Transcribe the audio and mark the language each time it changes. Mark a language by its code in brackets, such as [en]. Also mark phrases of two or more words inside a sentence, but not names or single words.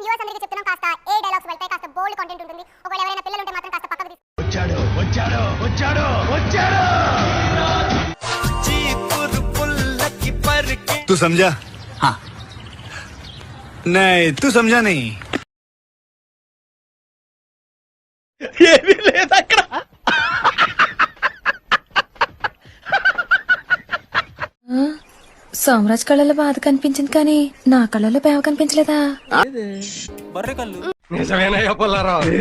[te] వ్యూవర్స్ అందరికీ చెప్తున్నాం, కాస్త ఏ డైలాగ్స్ వెళ్తాయి, కాస్త [en] bold content [te] ఉంటుంది. ఒకవేళ ఎవరైనా పిల్లలు ఉంటే మాత్రం కాస్త పక్కకు వచ్చాడు వచ్చాడు వచ్చాడు వచ్చాడు. [hi] तू समझा? हाँ. नहीं तू समझा नहीं. [te] ఏమీ లేదు అక్కడ. సోమరాజ్ కళ్ళలో బాధ కనిపించింది కానీ నా కళ్ళలో బేవ కనిపించలేదా? నిజమేనయ్యా పుల్లారావు.